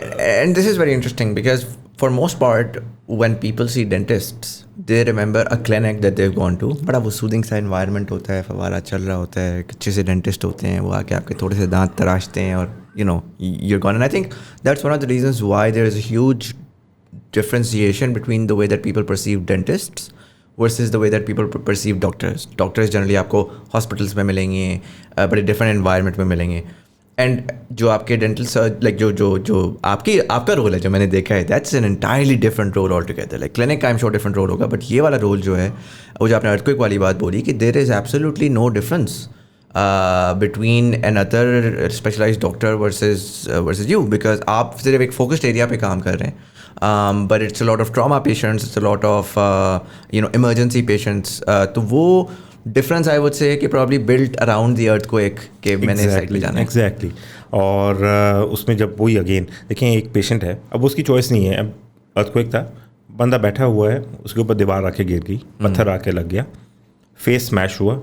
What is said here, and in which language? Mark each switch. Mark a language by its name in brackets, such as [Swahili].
[English] and this is very interesting because for most part when people see dentists they remember a clinic that they've gone to, [Urdu] بڑا وہ soothing سا environment ہوتا ہے, فوارہ چل رہا ہوتا ہے, اچھے سے ڈینٹسٹ ہوتے ہیں, وہ آ کے آپ کے تھوڑے سے دانت تراشتے ہیں اور [English] you're gone. And I think that's one of the reasons why there is a huge differentiation between the way that people perceive dentists versus the way that people perceive doctors. Doctors generally [Urdu] آپ کو hospitals میں ملیں گے, بڑے different environment میں ملیں گے. And جو آپ کے ڈینٹل لائک جو آپ کا رول ہے جو میں نے دیکھا ہے, [English] That's an entirely different role altogether. [Urdu] Like clinic کا ایم شور ڈفرنٹ رول ہوگا, بٹ یہ والا رول جو ہے, وہ جو آپ نے ارتھکویک والی بات بولی کہ [English] there is absolutely no difference between another specialised doctor versus you, [Urdu] because آپ صرف ایک فوکسڈ ایریا پہ کام کر رہے ہیں. [English] But it's a lot of trauma patients, it's a lot of emergency patients. [Urdu] تو وہ ڈفرینس [English] I would say [Urdu] کہ [English] probably built around the earthquake [Urdu] کہ میں نے سائڈ پہ جانا ہے. [English] Exactly. [Urdu] اور اس میں جب وہی اگین دیکھیں ایک پیشنٹ ہے, اب اس کی چوائس نہیں ہے. اب ارتھکویک تھا, بندہ بیٹھا ہوا ہے, اس کے اوپر دیوار آ کے گر گئی, پتھر آ کے لگ گیا, فیس اسمیش ہوا.